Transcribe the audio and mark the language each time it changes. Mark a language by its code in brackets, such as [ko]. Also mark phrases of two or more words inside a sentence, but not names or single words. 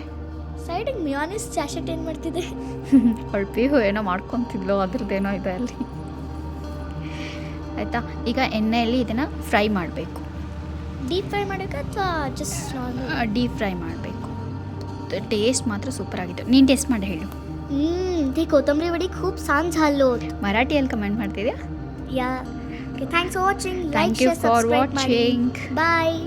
[kn] ಸೈಡಿಗೆ ಮಿಯಾನಿಸ್ ಚಾಶೆಟ್ ಏನು ಮಾಡ್ತಿದೆ? ಹೊಳ್ಪಿಹು ಏನೋ ಮಾಡ್ಕೊತಿದ್ಲು, ಅದ್ರದ್ದೇನೋ ಇದೆ ಅಲ್ಲಿ, ಆಯಿತಾ. ಈಗ ಎಣ್ಣೆಯಲ್ಲಿ ಇದನ್ನು ಫ್ರೈ ಮಾಡಬೇಕು. [en] deep fry [kn] ಮಾಡಬೇಕಾ ಅಥವಾ [en] just normal? deep fry [kn] ಮಾಡಬೇಕು. ಟೇಸ್ಟ್ ಮಾತ್ರ ಸೂಪರ್ ಆಗಿತ್ತು. ನೀನು ಟೇಸ್ಟ್ ಮಾಡಿ ಹೇಳು. [mr] ती कोथिंबरी वडी खूप छान झालो. [kn] मराठीಯಲ್ಲಿ ಕಮೆಂಟ್ ಮಾಡ್ತಿದ್ಯಾ? [en] Ya. Okay, thanks for watching. Thank you for watching. ಬಾಯ್.